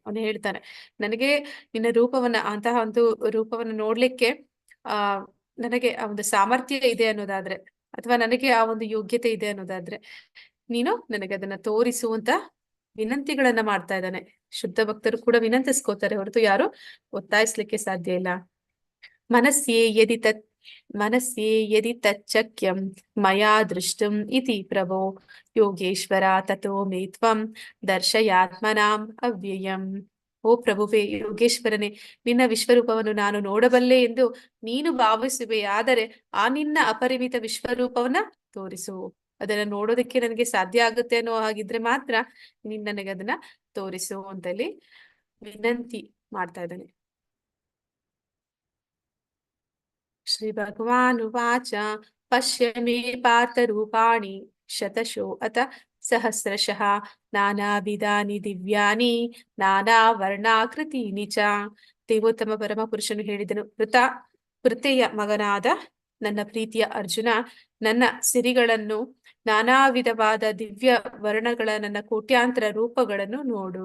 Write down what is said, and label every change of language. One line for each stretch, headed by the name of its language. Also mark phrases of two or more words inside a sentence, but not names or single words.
Kannada: ಅವನು ಹೇಳ್ತಾನೆ, ನನಗೆ ನಿನ್ನ ರೂಪವನ್ನ, ಅಂತಹ ಒಂದು ರೂಪವನ್ನ ನೋಡ್ಲಿಕ್ಕೆ ನನಗೆ ಆ ಒಂದು ಸಾಮರ್ಥ್ಯ ಇದೆ ಅನ್ನೋದಾದ್ರೆ, ಅಥವಾ ನನಗೆ ಆ ಒಂದು ಯೋಗ್ಯತೆ ಇದೆ ಅನ್ನೋದಾದ್ರೆ ನೀನು ನನಗೆ ಅದನ್ನ ತೋರಿಸುವಂತ ವಿನಂತಿಗಳನ್ನ ಮಾಡ್ತಾ ಇದ್ದಾನೆ. ಶುದ್ಧ ಭಕ್ತರು ಕೂಡ ವಿನಂತಿಸ್ಕೋತಾರೆ ಹೊರತು ಯಾರು ಒತ್ತಾಯಿಸ್ಲಿಕ್ಕೆ ಸಾಧ್ಯ ಇಲ್ಲ.
Sanskrit: ಮನಸ್ಸೇ ಯದಿ ತಚ್ಚಕ್ಯಂ ಮಯಾ ದೃಷ್ಟಂ ಇತಿ ಪ್ರಭೋ ಯೋಗೇಶ್ವರ ತಥೋ ಮೇ ತ್ವಂ ದರ್ಶಯಾತ್ಮನಾಂ ಅವ್ಯಯಂ.
Kannada: ಓ ಪ್ರಭುವೇ, ಯೋಗೇಶ್ವರನೇ, ನಿನ್ನ ವಿಶ್ವರೂಪವನ್ನು ನಾನು ನೋಡಬಲ್ಲೆ ಎಂದು ನೀನು ಭಾವಿಸುವೆಯಾದರೆ ಆ ನಿನ್ನ ಅಪರಿಮಿತ ವಿಶ್ವರೂಪವನ್ನ ತೋರಿಸು. ಅದನ್ನ ನೋಡೋದಕ್ಕೆ ನನಗೆ ಸಾಧ್ಯ ಆಗುತ್ತೆ ಅನ್ನೋ ಹಾಗಿದ್ರೆ ಮಾತ್ರ ನೀನ್ ನನಗೆ ಅದನ್ನ ತೋರಿಸು ಅಂತಲ್ಲಿ ವಿನಂತಿ ಮಾಡ್ತಾ ಇದ್ದಾನೆ.
Sanskrit: ಶ್ರೀ ಭಗವಾನ್ ಉವಾಚ ಪಶ್ಯ ಮೇ ಪಾರ್ಥ ರೂಪಾಣಿ ಶತಶೋ ಅಥ ಸಹಸ್ರಶಃ ನಾನಾವಿಧಾನಿ ದಿವ್ಯಾನಿ ನಾನಾ ವರ್ಣಾಕೃತೀನಿ ಚ.
Kannada: ದೇವೋತ್ತಮ ಪರಮ ಪುರುಷನು ಹೇಳಿದನು, ಪೃಥೆಯ ಮಗನಾದ ನನ್ನ ಪ್ರೀತಿಯ ಅರ್ಜುನ, ನನ್ನ ಸಿರಿಗಳನ್ನು, ನಾನಾ ವಿಧವಾದ ದಿವ್ಯ ವರ್ಣಗಳ ನನ್ನ ಕೋಟ್ಯಾಂತರ ರೂಪಗಳನ್ನು ನೋಡು.